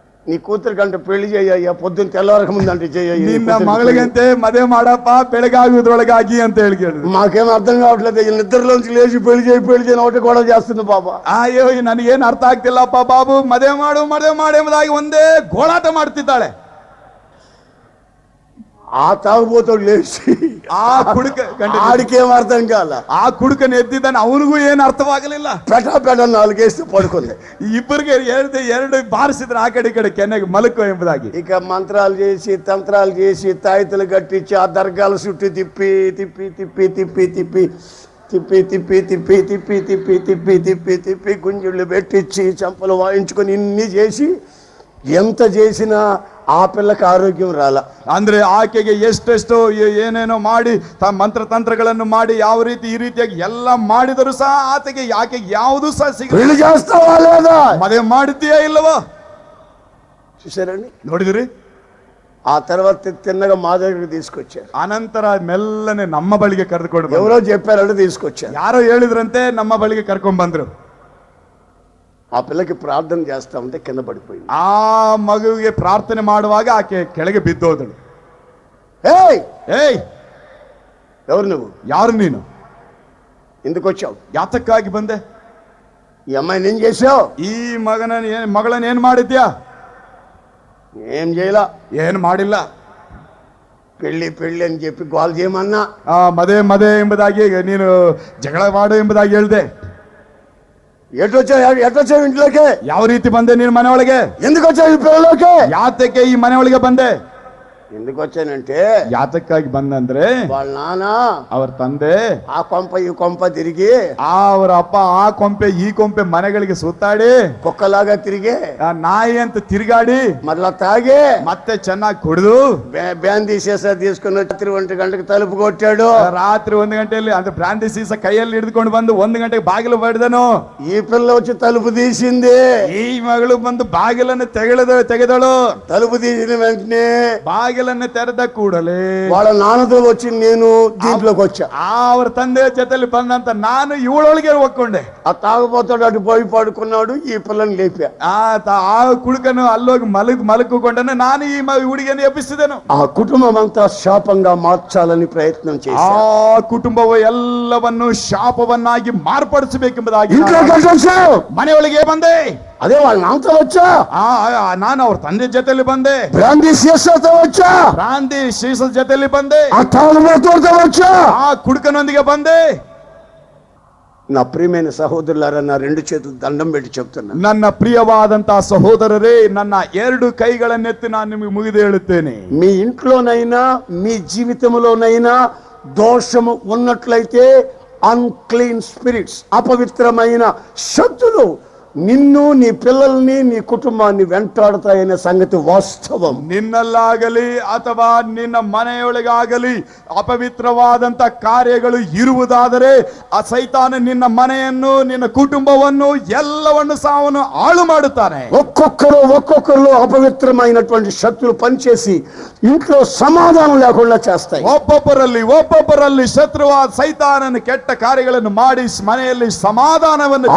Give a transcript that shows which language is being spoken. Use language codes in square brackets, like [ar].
[te] నీ కూతురు కంటే పెళ్లి చేయ్యా, పొద్దున్న తెల్లవారక ముందు అంటే చెయ్యి. [kn] ನಿನ್ನ ಮಗಳಿಗಂತೆ ಮದುವೆ ಮಾಡಪ್ಪ ಬೆಳಗಾಗುವುದ್ರೊಳಗಾಗಿ ಅಂತ ಹೇಳಿ ಕೇಳಿದ್ರು. [te] మాకేం అర్థం కావట్లేదు, ఈ నిద్రలోంచి లేచి పెళ్లి చేయి ఒకటి కూడా చేస్తుంది బాబా. [kn] ಅಯ್ಯೋ ನನಗೇನು ಅರ್ಥ ಆಗ್ತಿಲ್ಲಪ್ಪ ಬಾಬು, ಮದುವೆ ಮಾಡು ಎಂಬುದಾಗಿ ಒಂದೇ ಗೋಳಾಟ ಮಾಡ್ತಿದ್ದಾಳೆ. [te] ఆ తాగుబోతాడు లేచి [kn] ಆ ಕುಡುಕ ಗಂಡ- [te] ఆడికేం అర్థం కాల. [kn] ಆ ಕುಡುಕನ ಎದ್ದಿದ್ದಾನೆ, ಅವನಿಗೂ ಏನು ಅರ್ಥವಾಗಲಿಲ್ಲ. [te] పెట నాలుగేస్తే పడుకుంది. [kn] ಇಬ್ಬರಿಗೆ ಎರಡು ಬಾರಿಸಿದ್ರೆ ಆ ಕಡೆ ಈ ಕಡೆ ಕೆನ್ನೆಗೆ ಮಲಕೋ ಎಂಬುದಾಗಿ. [te] ఇక మంత్రాలు చేసి తంత్రాలు చేసి తాయితలు కట్టించి ఆ దర్గాల చుట్టూ తిప్పి తిప్పి తిప్పి తిప్పి తిప్పి తిప్పి తిప్పి తిప్పి తిప్పి తిప్పి తిప్పి తిప్పి తిప్పి గుంజుళ్ళు పెట్టించి చంపలు వాయించుకొని ఇన్ని చేసి ఎంత చేసినా ఆ పిల్లకి ఆరోగ్యం రాల. [kn] ಅಂದ್ರೆ ಆಕೆಗೆ ಎಷ್ಟೆಷ್ಟೋ ಏನೇನೋ ಮಾಡಿ ಮಂತ್ರ ತಂತ್ರಗಳನ್ನು ಮಾಡಿ ಯಾವ ರೀತಿ ಈ ರೀತಿಯಾಗಿ ಎಲ್ಲ ಮಾಡಿದರೂ ಸಹ ಆಕೆಗೆ ಯಾವುದು ಸಹ [te] పెళ్లి చేస్తావా లేదా? [kn] ಮದುವೆ ಮಾಡಿದ್ದೀಯಾ ಇಲ್ಲವೋ [te] చూసారండి. [kn] ನೋಡಿದ್ರಿ. [te] ఆ తర్వాత తిన్నగా మా దగ్గరికి తీసుకొచ్చారు. [kn] ಅನಂತರ ಮೆಲ್ಲನೆ ನಮ್ಮ ಬಳಿಗೆ ಕರೆದುಕೊಂಡು ಬಂದ್ರು. [te] ఎవరో చెప్పారంటే తీసుకొచ్చారు. [kn] ಯಾರೋ ಹೇಳಿದ್ರಂತೆ ನಮ್ಮ ಬಳಿಗೆ ಕರ್ಕೊಂಡ್ ಬಂದ್ರು. [te] ఆ పిల్లకి ప్రార్థన చేస్తా ఉంటే కింద పడిపోయింది. [kn] ಆ ಮಗುವಿಗೆ ಪ್ರಾರ್ಥನೆ ಮಾಡುವಾಗ ಆಕೆ ಕೆಳಗೆ ಬಿದ್ದೋದಳು. [te] ఏయ్ [kn] ಏಯ್, [te] ఎవరు నువ్వు? [kn] ಯಾರು ನೀನು? [te] ఎందుకు వచ్చావు? [kn] ಯಾತಕ್ಕಾಗಿ ಬಂದೆ? [te] ఈ అమ్మాయిని ఏం చేసావు? [kn] ಈ ಮಗಳನ್ನ ಏನ್ ಮಾಡಿದ್ಯಾ? [te] ఏం చేయలా. [kn] ಏನು ಮಾಡಿಲ್ಲ. [te] పెళ్లి పెళ్లి అని చెప్పి గోల్ చేయమన్నా. [kn] ಮದೆ ಎಂಬುದಾಗಿ ನೀನು ಜಗಳ ಮಾಡು ಎಂಬುದಾಗಿ ಹೇಳ್ದೆ. [te] ఎటొచ్చావు ఇంట్లోకి? [kn] ಯಾವ ರೀತಿ ಬಂದೆ ನೀನು ಮನೆ ಒಳಗೆ? [te] ఎందుకు వచ్చావు ఈ పిల్లలోకి? [kn] ಯಾತಕ್ಕೆ ಈ ಮನೆ ಒಳಗೆ ಬಂದೆ? [te] ఎందుకు వచ్చానంటే [kn] ಯಾತಕ್ಕಾಗಿ ಬಂದಂದ್ರೆ [te] వాళ్ళ నాన్న [kn] ಅವ್ರ ತಂದೆ [te] ఆ కొంప ఈ కొంప తిరిగి [kn] ಅವರ ಅಪ್ಪ ಆ ಕೊಂಪೆ ಈ ಕೊಂಪೆ ಮನೆಗಳಿಗೆ ಸುತ್ತಾಡಿ [te] కుక్కలాగా తిరిగి [kn] ನಾಯಿ ಅಂತ ತಿರುಗಾಡಿ [te] మళ్ళా తాగి [kn] ಮತ್ತೆ ಚೆನ್ನಾಗಿ ಕುಡಿದು [te] బ్యాందీ సీసా తీసుకుని రాత్రి 1 గంటకు తలుపు కొట్టాడు. [kn] ರಾತ್ರಿ 1 ಗಂಟೆಯಲ್ಲಿ ಅಂದ್ರೆ ಬ್ರಾಂದಿ ಸೀಸ ಕೈಯಲ್ಲಿ ಹಿಡಿದುಕೊಂಡು ಬಂದು 1 ಗಂಟೆಗೆ ಬಾಗಿಲು ಬಡಿದನು. [te] ఈ పిల్ల వచ్చి తలుపు తీసింది. [kn] ಈ ಮಗಳು ಬಂದು ಬಾಗಿಲನ್ನು ತೆಗೆದಳು. [te] తలుపు తీసిన వెంటనే [kn] ಬಾಗಿಲನ್ನು ತೆರೆದ ಕೂಡಲೇ [te] వాళ్ళ నాన్నతో వచ్చి నేను దీంట్లోకి వచ్చా. [kn] ಅವ್ರ ತಂದೆ ಜೊತೆಲಿ ಬಂದಂತ ನಾನು ಇವಳೊಳಗೆ ಒಕ್ಕೊಂಡೆ. [te] ఆ తాగుపోతాడు అటు పోయి పడుకున్నాడు. ఈ పిల్లని లేపా. [kn] ಆ ಕುಡುಕನು ಅಲ್ಲೋಗಿ ಮಲಗಿಕೊಂಡನು. ನಾನು ಈ ಹುಡುಗಿಯನ್ನು ಎಬ್ಬಿಸಿದೆನು. [te] ఆ కుటుంబం అంతా శాపంగా మార్చాలని ప్రయత్నం [kn] ಆ [te] చేశా. [kn] ಕುಟುಂಬವು ಎಲ್ಲವನ್ನು ಶಾಪವನ್ನಾಗಿ ಮಾರ್ಪಡಿಸಬೇಕೆಂಬುದಾಗಿ [te] ఇంట్లోకి వచ్చావు? [kn] ಮನೆಯೊಳಗೆ ಬಂದೆ. [te] అదే వాళ్ళ నాన్నతో వచ్చా? [kn] ನಾನು ಅವ್ರ ತಂದೆ ಜೊತೆಲಿ ಬಂದೆ. [te] బ్రాందీ సీసాతో వచ్చా? [kn] ಪ್ರಾಂತಿ ಶ್ರೀಸದ ಜೊತೆಲಿ ಬಂದೆ. [te] ఆ తాగుబోతుడితో వచ్చా? [kn] ಆ ಕುಡುಕನೊಂದಿಗೆ ಬಂದೆ. [te] నా ప్రియమైన సహోదరులారా, నా 2 చేతులు దండం పెట్టి చెప్తున్నా, [kn] ನನ್ನ ಪ್ರಿಯವಾದಂತಹ ಸಹೋದರರೇ, ನನ್ನ 2 ಕೈಗಳನ್ನೆತ್ತಿ ನಾನು ನಿಮಗೆ ಮುಗಿದು ಹೇಳುತ್ತೇನೆ. [te] మీ ఇంట్లోనైనా మీ జీవితంలోనైనా దోషము ఉన్నట్లయితే [en] unclean spirits, [te] అపవిత్రమైన శక్తులు నిన్ను నీ పిల్లల్ని నీ కుటుంబాన్ని వెంటాడుతాయనే సంగతి వాస్తవం. [kn] ನಿನ್ನಲ್ಲಾಗಲಿ ಅಥವಾ ನಿನ್ನ ಮನೆಯೊಳಗಾಗಲಿ ಅಪವಿತ್ರವಾದಂತ ಕಾರ್ಯಗಳು ಇರುವುದಾದರೆ ಆ ಸೈತಾನ ನಿನ್ನ ಮನೆಯನ್ನು ನಿನ್ನ ಕುಟುಂಬವನ್ನು ಎಲ್ಲವನ್ನು ಸಾವನ್ನು ಹಾಳು ಮಾಡುತ್ತಾನೆ. [te] ఒక్కొక్కరు అపవిత్రమైనటువంటి శక్తులు పనిచేసి ఇంట్లో సమాధానం లేకుండా చేస్తాయి. [kn] ಒಬ್ಬೊಬ್ಬರಲ್ಲಿ ಶತ್ರುವಾದ ಸೈತಾನನ ಕೆಟ್ಟ ಕಾರ್ಯಗಳನ್ನು ಮಾಡಿ ಮನೆಯಲ್ಲಿ ಸಮಾಧಾನವನ್ನು,